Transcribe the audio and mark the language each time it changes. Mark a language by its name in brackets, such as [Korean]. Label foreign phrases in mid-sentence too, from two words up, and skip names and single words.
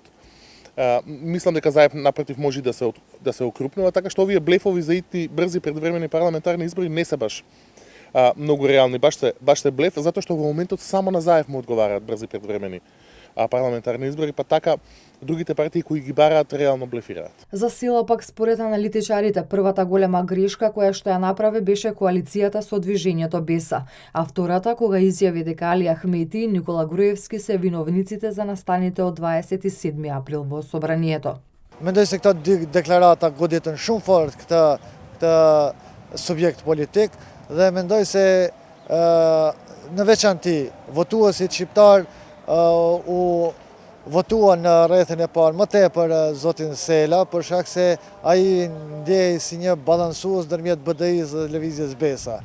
[Macedonian] Мислам дека ЗАЕП напротив може да се окрупнува, така што овие блефови за итни брзи предвремени парламентарни избори не се баш многу реални, баш се блеф, затоа што во моментот само на ЗАЕП му одговараат брзи предвремени парламентарни избори, па така другите партии кои ги бараат реално блефираат. За сила пак според аналитичарите, првата голема грешка која што ја направи беше коалицијата со Движењето Беса, а втората кога изјави дека Али Ахмети и Никола Груевски се виновниците за настаните од 27 април во собранието. [Albanian] Mendoj se këto dy deklarata goditën shumë fort këtë subjekt politik dhe mendoj se në veçanti votuesit shqiptar u votuan në rrethin e parë më tepër zotin Sela, për shkak se ai ndjej si një balansues ndërmjet BDI-s dhe Lëvizjes Besa.